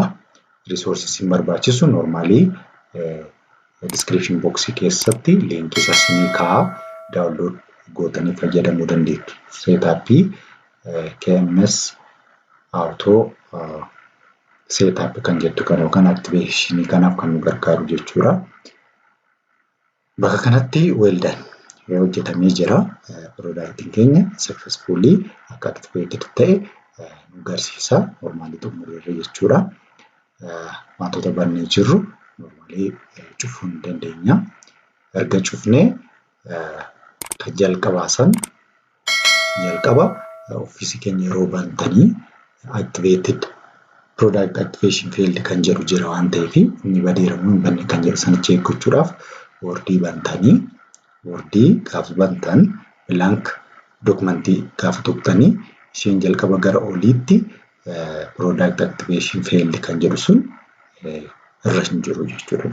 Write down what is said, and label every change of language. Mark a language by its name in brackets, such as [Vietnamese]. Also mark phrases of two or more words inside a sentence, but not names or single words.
[Oromo] Resources hin barbaachisu normally [English] description box [Oromo] keessatti linkii isaa isinii kaa'a. Download gootanii fayyadamuu dandeessu. Seetaappii KMS auto seetaap kan jettu kan yookaan activation kanaaf kan nu gargaaru jechuudha. Bakka kanatti [English] well done [Oromo] hojjetamee jira. Productiin keenya successfully akka activated ta'e nu agarsiisa. Normally xumureerra jechuudha. Wantoota bannee jirru normally cufuu ni dandeenya. Erga cufnee kan jalqabaa Office keenya yeroo bantanii [English] activated product activation failed [Oromo] kan jedhu jira waan ta'eef inni badeera moo hin banne kan jedhu sana check gochuudhaaf wordii bantanii wordii gaafa bantan [English] blank documentii [Oromo] gaafa tuqxanii isheen jalqaba gara oliitti [English] product activation failed [Oromo] kan jedhu sun irra hin jiru jechuudha.